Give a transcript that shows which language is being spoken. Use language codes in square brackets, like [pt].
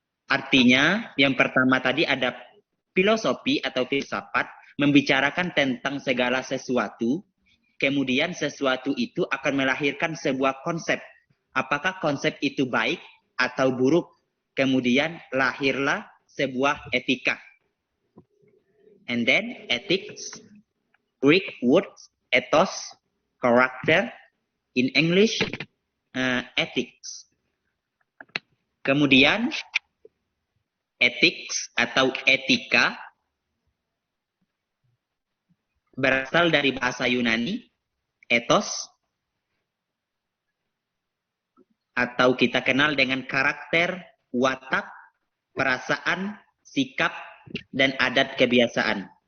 [id] Artinya, yang pertama tadi ada filosofi atau filsafat, membicarakan tentang segala sesuatu, kemudian sesuatu itu akan melahirkan sebuah konsep. Apakah konsep itu baik atau buruk? Kemudian lahirlah sebuah etika. [en] And then ethics, Greek words, ethos, character, in English, ethics. [id] Kemudian, ethics atau etika berasal dari bahasa Yunani, ethos, atau kita kenal dengan karakter, watak, perasaan, sikap, dan adat kebiasaan.